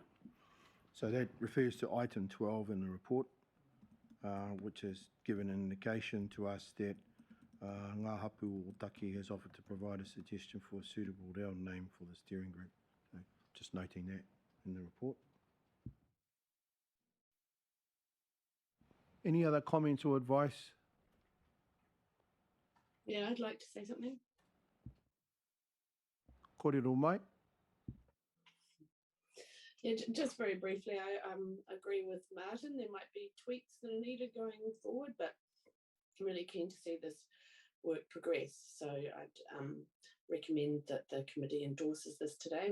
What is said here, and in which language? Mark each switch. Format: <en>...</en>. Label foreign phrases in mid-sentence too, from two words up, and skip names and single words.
<en>So that refers to item 12 in the report, which has given an indication to us that Ngā Hapu o Taki has offered to provide a suggestion for a suitable reo name for the steering group. So just noting that in the report. Any other comments or advice? Yeah, I'd like to say something.</en> <mi>Kōrero mai.</mi> <en>Yeah, just very briefly, I agree with Martin. There might be tweaks that are needed going forward, but I'm really keen to see this work progress. So I'd recommend that the committee endorses this today.</en>